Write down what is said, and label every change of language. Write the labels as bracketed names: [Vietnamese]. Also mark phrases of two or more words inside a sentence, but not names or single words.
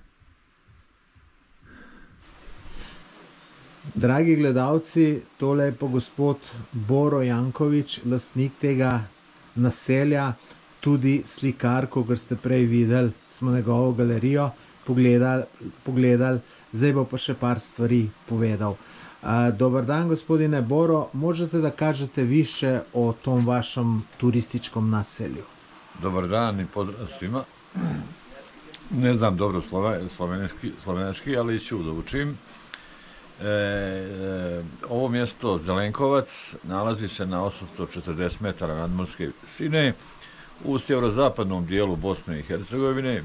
[Slovenian] Dragi gledalci, tole je pa gospod Boro Janković, lastnik tega naselja, tudi slikar, kogar ste prej videli, smo njegovo galerijo pogledali, zdaj bo pa še par stvari povedal. [Serbian] Dobar dan, gospodine Boro, možete da kažete više o tom vašem turističkom naselju? Dobar dan i pozdrav svima. Ne znam dobro slovenski, ali ću da učim. Ovo mjesto Zelenkovac nalazi se na 840 metara nadmorske visine u sjeverozapadnom dijelu Bosne i Hercegovine.